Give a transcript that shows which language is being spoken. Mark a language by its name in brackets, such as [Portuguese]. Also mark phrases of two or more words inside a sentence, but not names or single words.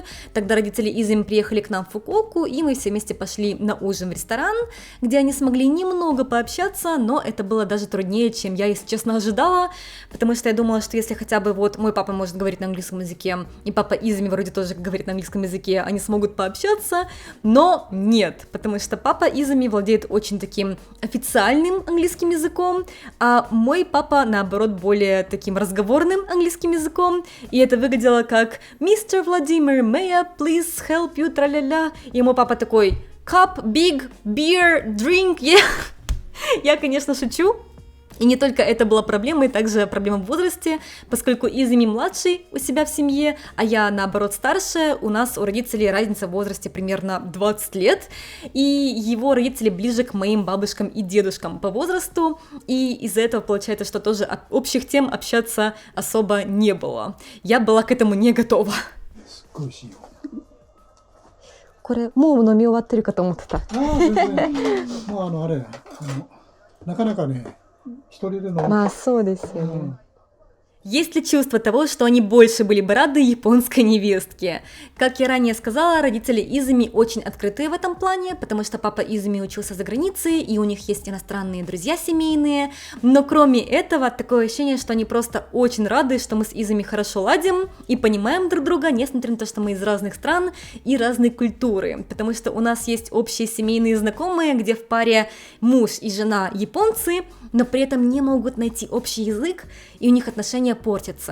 [Russian] Тогда родители Изами приехали к нам в Фукуоку, и мы все вместе пошли на ужин в ресторан, где они смогли немного пообщаться, но это было даже труднее, чем я, если честно, ожидала, потому что я думала, что если хотя бы вот мой папа может говорить на английском языке, и папа Изами вроде тоже говорит на английском языке, они смогут пообщаться, но нет, потому что папа Изами владеет очень таким официальным английским языком, а мой папа, наоборот, более таким разговорным английским языком, и это выглядело как «Mr. [English] Vladimir, may I please help you, [Russian] тра-ля-ля», и мой папа такой [English] «Cup, big, beer, drink, yeah». [Russian] Я, конечно, шучу. И не только это была проблемой, также проблема в возрасте, поскольку Изами младший у себя в семье, а я, наоборот, старшая, у нас у родителей разница в возрасте примерно 20 лет, и его родители ближе к моим бабушкам и дедушкам по возрасту, и из-за этого получается, что тоже общих тем общаться особо не было. Я была к этому не готова. [Japanese] すっごい美味しいよ。これもう飲み終わってるかと思ってた。ああ、全然。もうあれ、なかなかね、一人で飲む。まあそうですよね。 [Russian] Есть ли чувство того, что они больше были бы рады японской невестке? Как я ранее сказала, родители Изами очень открытые в этом плане, потому что папа Изами учился за границей, и у них есть иностранные друзья семейные, но кроме этого, такое ощущение, что они просто очень рады, что мы с Изами хорошо ладим и понимаем друг друга, несмотря на то, что мы из разных стран и разной культуры, потому что у нас есть общие семейные знакомые, где в паре муж и жена японцы, но при этом не могут найти общий язык, и у них отношения портятся.